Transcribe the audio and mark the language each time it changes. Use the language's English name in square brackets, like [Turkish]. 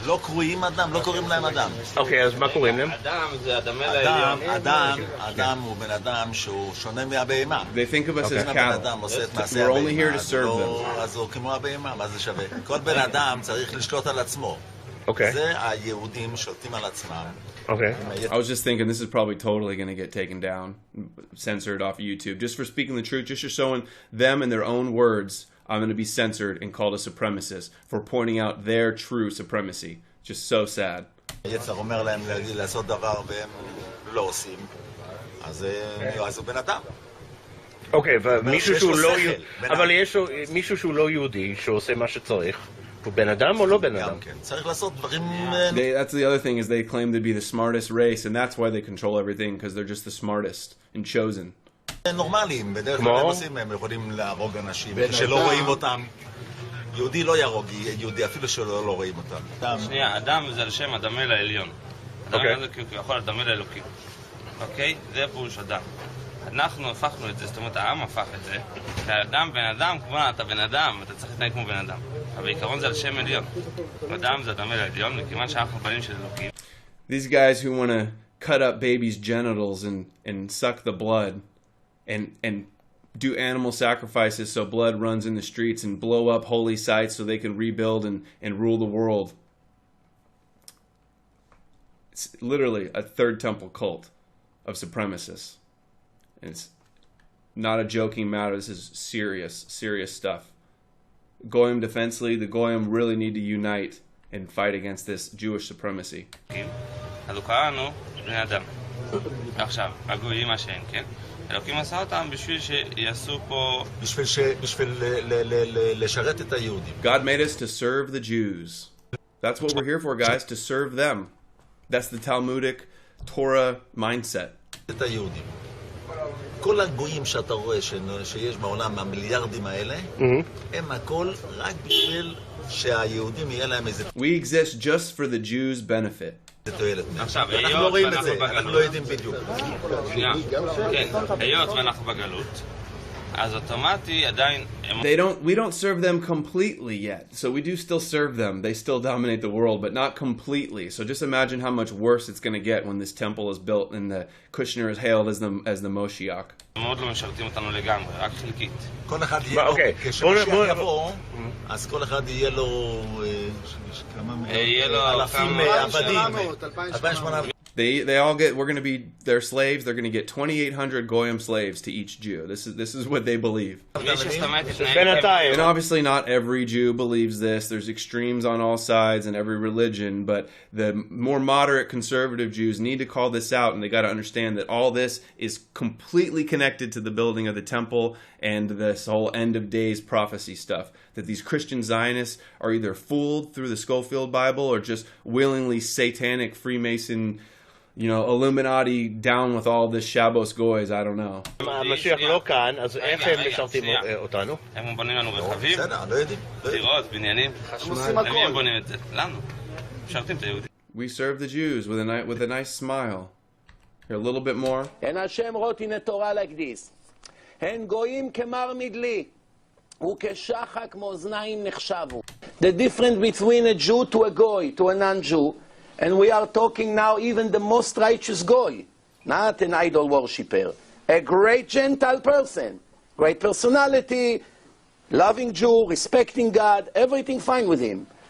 [Hebrew] לא קרויים אדם, לא קוראים להם אדם. אוקיי, אז מה קוראים להם? אדם זה הדמה לעליון. אדם הוא בן אדם שהוא שונה מהבהמה. [English] They think of us as cattle. We're only here to serve them. [Hebrew] אז הוא כמו הבהמה, מה זה שווה? כל בן אדם צריך לשלוט על עצמו. זה היהודים שולטים על עצמם. [English] Okay. I was just thinking this is probably totally going to get taken down, censored off of YouTube. Just for speaking the truth, just for showing them in their own words, I'm going to be censored and called a supremacist for pointing out their true supremacy. Just so sad. [Hebrew] יצר אומר להם לעשות דבר והם לא עושים, אז הוא בן אדם. אוקיי, אבל יש מישהו שהוא לא יהודי שעושה מה שצריך. הוא בן אדם או לא בן אדם? צריך לעשות דברים... [English] That's the other thing is they claim to be the smartest race, and that's why they control everything, because they're just the smartest and chosen. [Hebrew] נורמליים, בדרך כלל הם עושים, הם יכולים להרוג אנשים שלא רואים אותם. יהודי לא יהרוג יהודי, אפילו שלא רואים אותם. שנייה, אדם זה על שם הדמה לעליון. אדם זה כביכול הדמה לאלוקים. אוקיי? זה פירוש אדם. אנחנו הפכנו את זה, זאת אומרת העם הפך את זה, שהאדם בן אדם, כמובן אתה בן אדם, אתה צריך להתנהג כמו בן אדם, אבל בעיקרון זה על שם עליון. אדם זה הדמה לעליון, וכיוון שאנחנו בנים של אלוקים. [English] These guys who want to cut up babies' genitals and suck the blood and do animal sacrifices so blood runs in the streets and blow up holy sites so they can rebuild and rule the world. It's literally a third temple cult of supremacists. And it's not a joking matter. This is serious, serious stuff. Goyim Defense League, the Goyim really need to unite and fight against this Jewish supremacy. [Hebrew] אז הוא קרא לנו בני אדם. עכשיו, הגויים מה שאין, כן? אלוקים עשה אותם בשביל שיעשו פה... בשביל לשרת את היהודים. [English] God made us to serve the Jews. That's what we're here for, guys, to serve them. That's the Talmudic Torah mindset. [Hebrew] את היהודים. כל הגויים שאתה רואה שיש בעולם, המיליארדים האלה, הם הכל רק בשביל שהיהודים יהיה להם איזה... [English] We exist just for the Jews' benefit. [Hebrew] עכשיו, אנחנו לא רואים את זה, אנחנו לא יודעים בדיוק. כן, היות ואנחנו בגלות, אז אוטומטי עדיין... [English] We don't serve them completely yet. So we do still serve them. They still dominate the world, but not completely. So just imagine how much worse it's going to get when this temple is built and the Kushner is hailed as the Moshiach. [Hebrew] מאוד לא משרתים אותנו לגמרי, רק חלקית. כל אחד יהיה לו, כשמשיח יבוא, אז כל אחד יהיה לו אלפים עבדים, 2,800. [English] They all get, we're going to be their slaves. They're going to get 2,800 Goyim slaves to each Jew. This is what they believe. And obviously not every Jew believes this. There's extremes on all sides in every religion, but the more moderate conservative Jews need to call this out, and they got to understand that all this is completely connected to the building of the temple and this whole end of days prophecy stuff. That these Christian Zionists are either fooled through the Schofield Bible or just willingly satanic Freemason, Illuminati down with all this Shabbos goys, I don't know. [Hebrew] המשיח לא כאן, אז איך הם משרתים אותנו? הם בונים לנו רכבים, דירות, בניינים, הם בונים את זה. לנו. משרתים את היהודים. [English] We serve the Jews with a nice smile. Here, a little bit more. And Hashem wrote in the Torah like this. [Hebrew] הן גויים כמר מדלי, וכשחק מאזניים נחשבו. [English] The difference between a Jew to a goy, to a non-Jew, and we are talking now even the most righteous goy, not an idol worshipper, a great Gentile person, great personality, loving Jew, respecting God, everything fine with him.